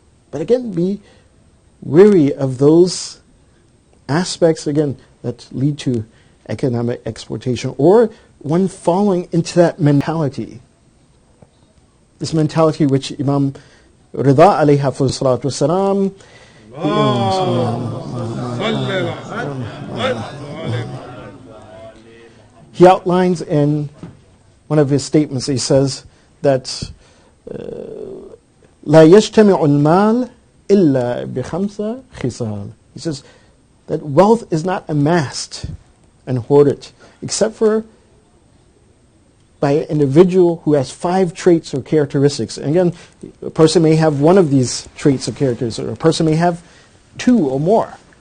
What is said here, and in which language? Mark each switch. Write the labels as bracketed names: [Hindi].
[English] But again, be wary of those aspects, again, that lead to economic exploitation, or one falling into that mentality. This mentality which Imam Rida alayhi salatu wasalam, he outlines in one of his statements. He says that [Arabic] لا يجتمع المال إلا بخمسة خصال. [English] He says that wealth is not amassed and hoarded except for by an individual who has 5 traits or characteristics. And again, a person may have one of these traits or characteristics, or a person may have 2 or more.